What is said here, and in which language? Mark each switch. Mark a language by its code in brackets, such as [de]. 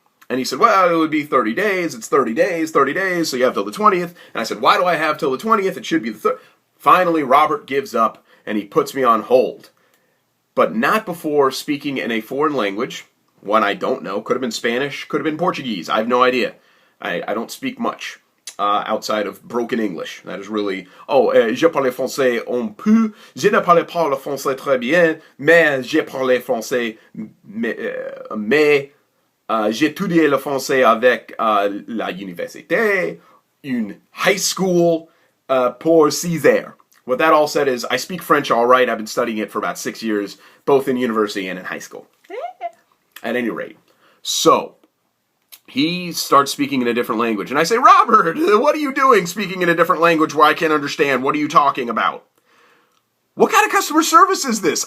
[en] And he said, well, it would be 30 days. It's 30 days, so you have till the 20th. And I said, why do I have till the 20th? It should be the 3rd. Finally, Robert gives up and he puts me on hold. But not before speaking in a foreign language, one I don't know. Could have been Spanish, could have been Portuguese. I have no idea. I don't speak much outside of broken English. That is really... [fr] je parle français un peu. Je ne parle pas le français très bien, mais je parle français, mais j'ai étudié le français avec la université, une [en] high school [fr] pour 6 heures. [en] What that all said is, I speak French all right. I've been studying it for about 6 years, both in university and in high school. At any rate. So, he starts speaking in a different language. And I say, Robert, what are you doing speaking in a different language where I can't understand? What are you talking about? What kind of customer service is this?